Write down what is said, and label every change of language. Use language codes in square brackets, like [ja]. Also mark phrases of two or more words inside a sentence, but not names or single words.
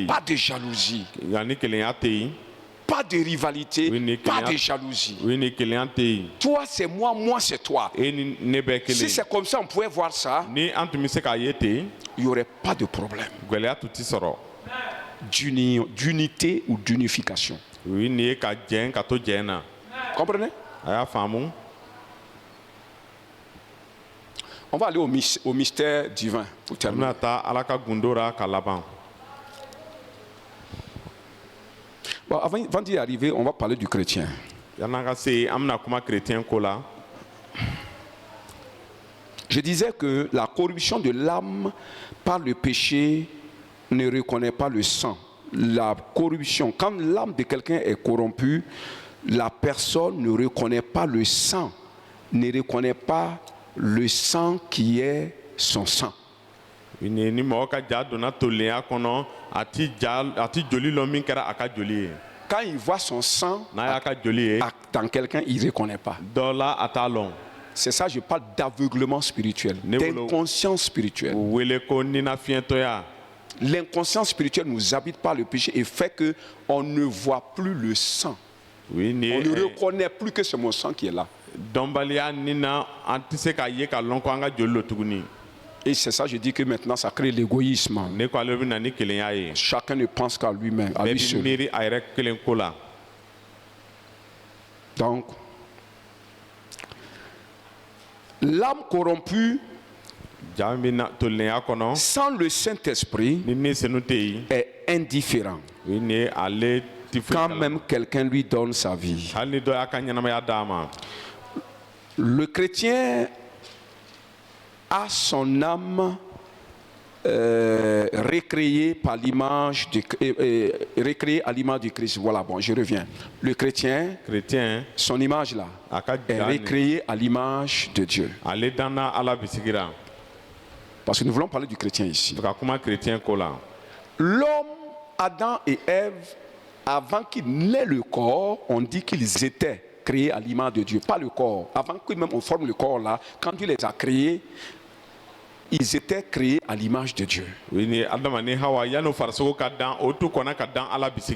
[fr] pas de jalousie, [bm] Nka ni kelenya tɛ yen. [fr] pas de rivalité, Oui, pas de jalousie. [bm] O ye nin kelenya tɛ yen. [fr] Toi c'est moi, moi c'est toi. [bm] E ni ne bɛɛ [fr] Si [bm] kelen. [fr] c'est comme ça, on pouvait voir ça, [bm] Ni an tun bɛ se k'a ye ten, [fr] il n'y aurait pas de problème [bm] gɛlɛya tun tɛ sɔrɔ. [fr] d'unité ou d'unification. [bm] O ye nin ye ka jɛn ka to jɛn na. [fr] Comprenez? [bm] A y'a faamu. [fr] On va aller au mystère divin pour [bm] An [fr] terminer. [bm] bɛna taa Ala ka gundo ra ka laban. [fr] Bon, avant d'y arriver, on va parler du chrétien. [bm] Yan'an ka se yen, an bɛna kuma chrétien ko la. [fr] Je disais que la corruption de l'âme par le péché ne reconnaît pas le sang la corruption, quand l'âme de quelqu'un est corrompue, la personne ne reconnaît pas le sang, ne reconnaît pas le sang qui est son sang. [bm] Ni mɔgɔ ka ja donna tolenya kɔnɔ a ti joli lɔn min kɛra a ka joli ye. [fr] Quand il voit son sang [bm] n'a y'a ka joli ye [fr] dans quelqu'un, il ne reconnaît pas. [bm] dɔ la a t'a lɔn. [fr] C'est ça, je parle d'aveuglement spirituel, d'inconscience spirituelle. [bm] o wele ko ninafiyɛntɔya. [fr] L'inconscience spirituelle nous habite par le péché et fait qu'on ne voit plus le sang. Oui, On ne reconnaît plus que c'est mon sang qui est là. [bm] dɔnbaliya nin na an tɛ se k'a ye ka lɔn ko an ka joli lo tuguni. [fr] Et c'est ça, je dis que maintenant, ça crée l'égoïsme. [bm] ne ko ale bɛ na ni kelenya ye. [fr] Chacun ne pense qu'à lui-même, à [bm] bɛɛ [fr] lui [bm] bɛ [fr] seul. [bm] miiri a yɛrɛ kelen ko la. [fr] Donc, l'âme corrompue, [bm] ja min bɛ na tolenya kɔnɔ [fr] sans le Saint-Esprit, [bm] ni ni senu tɛ yen. [fr] est indifférent. [bm] oui ni ale ti foyi [fr] Quand [bm] kala. [fr] même quelqu'un lui donne sa vie. [bm] hali ni dɔ y'a ka ɲɛnamaya d'a ma. [fr] Le chrétien a son âme recréée par l'image recréée à l'image du Christ. Voilà, bon, je reviens. Le chrétien, chrétien son image là, [bm] a ka [fr] est [bm] ja nin [fr] recréée à l'image de Dieu. [bm] ale danna ala bisigira. [fr] Parce que nous voulons parler du chrétien ici. [bm] ka kuma chrétien ko la. [fr] L'homme, Adam et Ève, avant qu'ils n'aient le corps, on dit qu'ils étaient créés à l'image de Dieu, pas le corps. Avant que même on forme le corps là, quand Dieu les a créés, ils étaient créés à l'image de Dieu. [bm] oui ni adama ni hawa yanni farisogo ka dan o tu kɔnna ka dan ala bisigira.